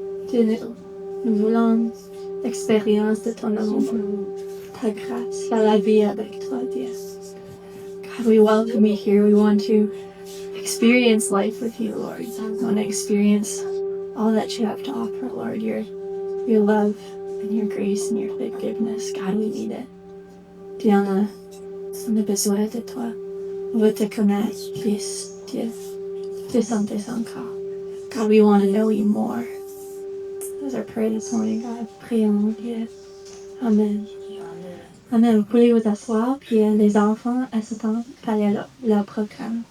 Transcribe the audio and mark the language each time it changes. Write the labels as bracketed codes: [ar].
[fr] Dieu, nous voulons l'expérience de ton amour, ta grâce, faire la vie avec toi, Dieu. [en] God, we welcome you here. We want to experience life with you, Lord. We want to experience all that you have to offer, Lord. Your love and your grace and your forgiveness. God, we need it. [fr] Dieu, on a besoin de toi. On veut te connaître plus, Dieu. Plus encore. [en] God, we want to know you more. That's our prayer this morning, God. [fr] Prions, Dieu. Amen. Amen. Vous pouvez vous asseoir, puis les enfants s'attendent par leur programme.